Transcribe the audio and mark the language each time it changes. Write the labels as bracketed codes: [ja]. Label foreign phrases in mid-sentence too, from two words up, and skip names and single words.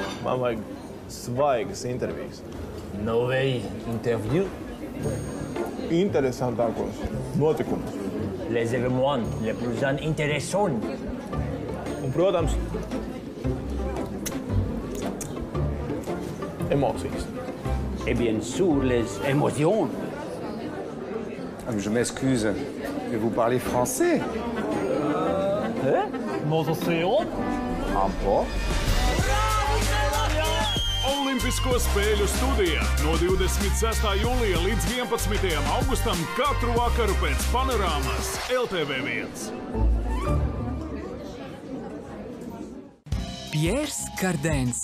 [lv] Man vajag svaigas intervijas. [fr] Nouvelle interview. [lv] Interesantākos notikumus. [fr] Les événements les plus intéressants. [lv] Un, protams, emocijas. [fr] Et bien sûr, les émotions. Je m'excuse, mais vous parlez français? Un peu. [lv] Olimpisko spēļu studijā no 26. jūlija līdz 11. augustam katru vakaru pēc panorāmas LTV1. Piers Kardens.